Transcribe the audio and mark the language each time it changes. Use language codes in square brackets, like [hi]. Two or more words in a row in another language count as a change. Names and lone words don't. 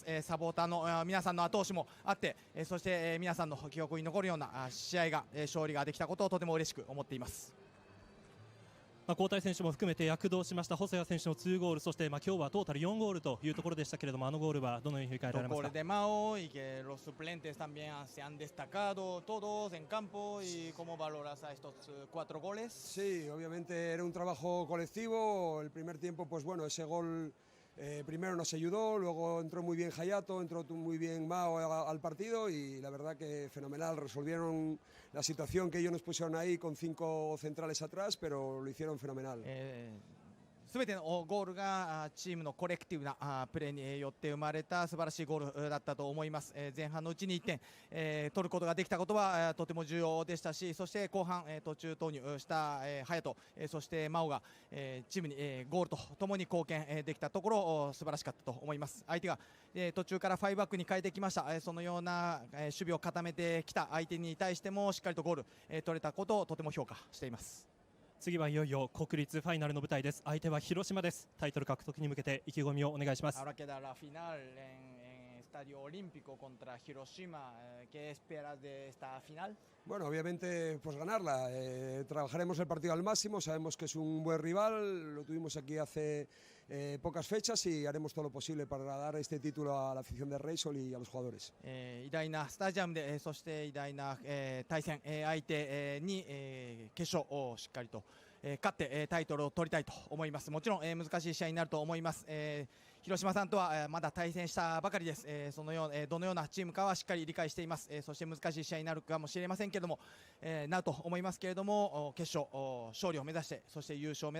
[ja] サポーターの皆さんの後押しもあって、そして皆さんの記憶に残るような試合が勝利ができたことをとても嬉しく思っています。交代選手も含めて躍動しました細谷選手の2ゴール、そして今日はトータル4ゴールというところでしたけれども、あのゴールはどのように振り返られますか？ [es] Goles de Mao y que los suplentes también se han destacado todos en campo, y cómo valoras a estos 4 goles. Sí, obviamente era un trabajo colectivo. El primer tiempo, pues bueno, ese gol primero nos ayudó, luego entró muy bien Hayato, entró muy bien Mao al partido y la verdad que fenomenal. Resolvieron la situación que ellos nos pusieron ahí con 5 centrales atrás, pero lo hicieron fenomenal. [ja] すべてのゴールがチームのコレクティブなプレーによって生まれた素晴らしいゴールだったと思います。前半のうちに1点取ることができたことはとても重要でしたし、そして後半途中投入した隼人、そして真央がチームにゴールとともに貢献できたところ素晴らしかったと思います。相手が途中から5バックに変えてきました。そのような守備を固めてきた相手に対してもしっかりとゴール取れたことをとても評価しています。次はいよいよ国立ファイナルの舞台です。相手は広島です。タイトル獲得に向けて意気込みをお願いします。 [es] Ahora queda la final en Estadio Olímpico contra Hiroshima. ¿Qué esperas de esta final? Bueno, obviamente pues ganarla. Trabajaremos el partido al máximo, sabemos que es un buen rival, lo tuvimos aquí hace pocas fechas y haremos todo lo posible para dar este título a la afición de Reysol y a los jugadores. [ja] 偉大なスタジアムで、そして偉大な対戦相手に決勝をしっかりと勝ってタイトルを取りたいと思います。もちろん難しい試合になると思います。広島さんとはまだ対戦したばかりです。そのようどのようなチームかはしっかり理解しています。そして難しい試合になるかもしれませんけれども、なると思いますけれども、決勝勝利を目指して、そして優勝を目指して頑張りたいと思います。